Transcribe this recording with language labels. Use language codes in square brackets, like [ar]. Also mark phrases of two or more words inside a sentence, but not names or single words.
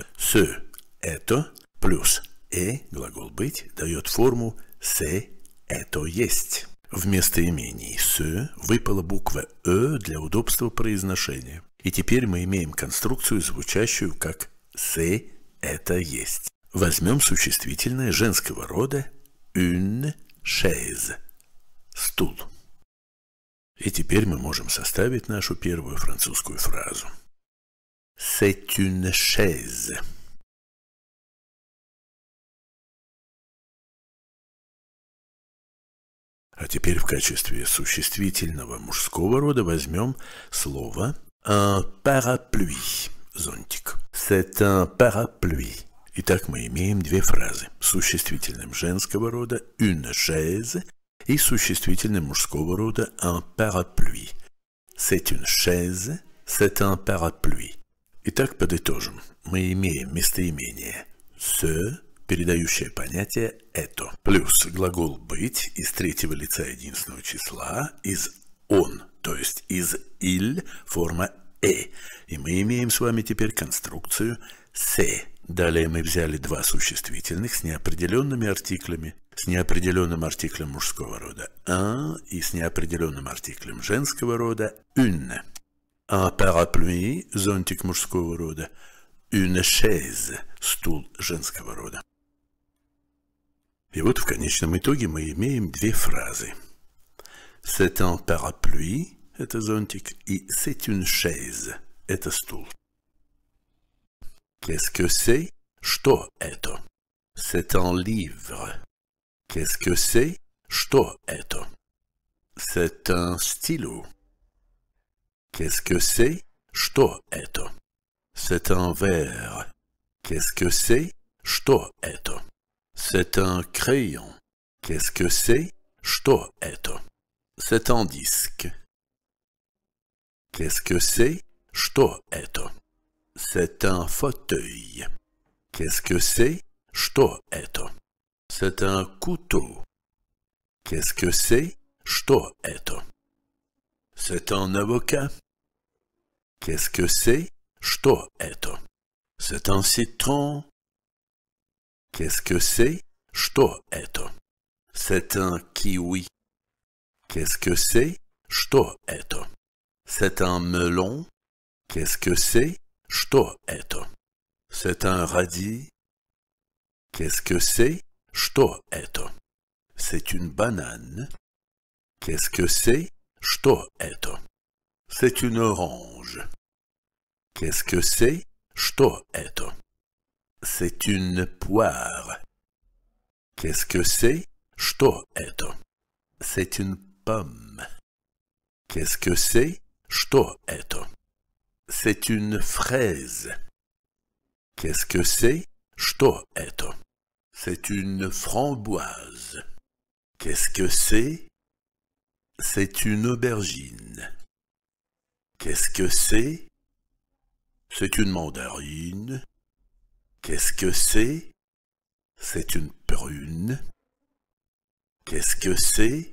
[ru] «Ce» – «это» плюс глагол «быть» дает форму «c'est» – «это есть». В местоимении «ce» выпала буква «э» для удобства произношения. И теперь мы имеем конструкцию, звучащую как «c'est» – «это есть». Возьмем существительное женского рода [fr] «une chaise» – [ru] «стул». И теперь мы можем составить нашу первую французскую фразу. [fr] C'est une chaise. [ru] А теперь в качестве существительного мужского рода возьмем слово [fr] un parapluie, [ru] зонтик. [fr] C'est un parapluie. [ru] Итак, мы имеем две фразы. Существительным женского рода [fr] une chaise [ru] и существительным мужского рода [fr] un parapluie. C'est une chaise, c'est un parapluie. [ru] Итак, подытожим. Мы имеем местоимение ce, передающее понятие «это». Плюс глагол «быть» из третьего лица единственного числа, из «он», то есть из «il», форма «э». И мы имеем с вами теперь конструкцию «c'est». Далее мы взяли два существительных с неопределенными артиклями. С неопределенным артиклем мужского рода «un» и с неопределенным артиклем женского рода «une». [fr] Un parapluie, [ru] зонтик мужского рода, [fr] une chaise, [ru] стул женского рода. И вот в конечном итоге мы имеем две фразы. [fr] C'est un parapluie, [ru] это зонтик, и [fr] c'est une chaise, [ru] это стул. [fr] Qu'est-ce que c'est? [ru] Что это? [fr] C'est un livre. Qu'est-ce que c'est? [ru] Что это? [fr] C'est un stylo. Qu'est-ce que c'est? [ru] Что это? [fr] C'est un verre. Qu'est-ce que c'est? [ru] Что это? [fr] C'est un crayon. Qu'est-ce que c'est? [ru] Что это? [fr] C'est un disque. Qu'est-ce que c'est? [ru] Что это? [fr] C'est un fauteuil. Qu'est-ce que c'est? [ru] Что это? [fr] C'est un couteau. Qu'est-ce que c'est? [ru] Что это? [fr] C'est un avocat. Qu'est-ce que c'est? [ru] Что это? [fr] C'est un citron. Qu'est-ce que c'est? [ru] Что это? [fr] C'est un kiwi. Qu'est-ce que c'est? [ru] Что это? [fr] C'est un melon. Qu'est-ce que c'est? [ru] Что это? [fr] C'est un radis. Qu'est-ce que c'est? [ru] Что это? [fr] C'est une banane. Qu'est-ce que c'est? [ru] Что это? [fr] C'est une orange. Qu'est-ce que c'est? [ru] Что это? [fr] C'est une poire. Qu'est-ce que c'est? [ru] Что это? [fr] C'est une pomme. Qu'est-ce que c'est? [ru] Что это? [fr] C'est une fraise. Qu'est-ce que c'est? [ru] Что это? [fr] C'est une framboise. Qu'est-ce que c'est? C'est une aubergine. Qu'est-ce que c'est? C'est une mandarine. Qu'est-ce que c'est? C'est une prune. Qu'est-ce que c'est?